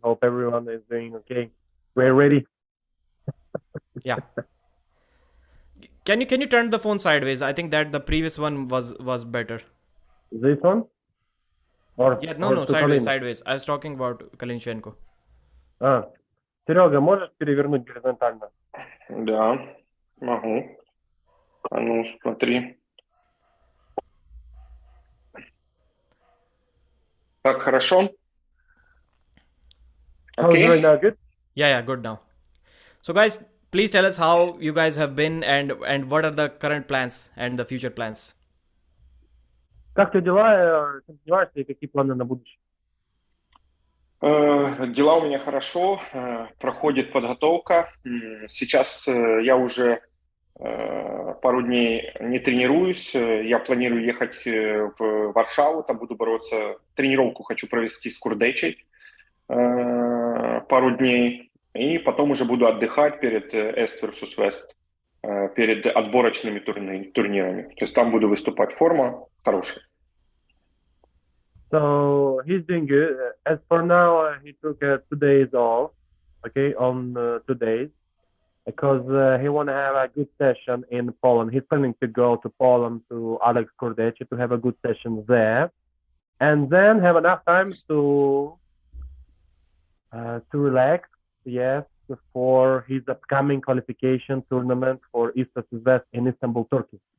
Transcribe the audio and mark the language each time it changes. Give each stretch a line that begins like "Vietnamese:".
English: Hope everyone is doing okay. We're ready. Yeah. Can you turn the phone sideways? I think that the previous one was better. This one Yeah, no, or no, to sideways, Kalin? sideways. I was talking about Kalinchenko.
Russian: А, Серега, можешь перевернуть горизонтально? Да, могу. А ну, смотри. Так, хорошо?
English: How's it right
Russian: Окей?
English: now? Good? Yeah, yeah, good now. So, guys, please tell us how you guys have been and what are the current plans and the future plans.
Russian: Как у тебя дела? Чем занимаешься и какие планы на будущее? Дела у меня хорошо, проходит подготовка. Сейчас я уже пару дней не тренируюсь. Я планирую ехать в Варшаву, там буду бороться. Тренировку хочу провести с Курдечей пару дней. И потом уже буду отдыхать перед East versus West, перед отборочными турнирами. То есть там буду выступать. Форма хорошая.
English: So he's doing good. As for now, he took 2 days off, okay, on 2 days, because he want to have a good session in Poland. He's planning to go to Poland to Alex Kordeci to have a good session there, and then have enough time to relax, yes, for his upcoming qualification tournament for East versus West in Istanbul, Turkey.